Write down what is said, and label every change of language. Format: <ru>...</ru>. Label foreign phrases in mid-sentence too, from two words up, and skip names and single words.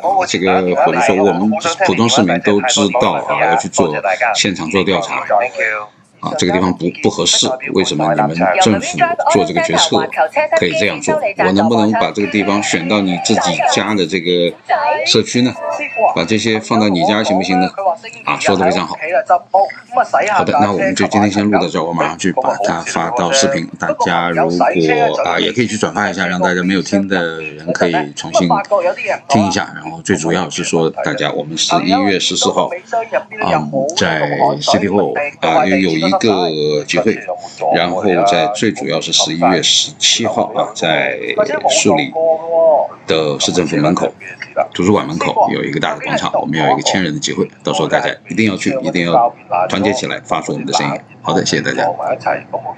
<zh>這個或者說我們普通市民都知道要去做現場做調查。這個地方不合適，為什麼你們政府做這個決策可以這樣做？我能不能把這個地方選到你自己家的這個社區呢？把这些放到你家行不行呢？啊，说的非常好。好的，那我们就今天先录到这儿，我马上去把它发到视频。大家如果也可以去转发一下，让大家没有听的人可以重新听一下。然后最主要是说，大家我们11月14号在 City Hall 有一个集会，然后最主要是11月17号在树里的市政府门口、图书馆门口有一个大的广场，我们要有一个1000人的集会，到时候大家一定要去，一定要团结起来，发出我们的声音。好的，谢谢大家。</zh>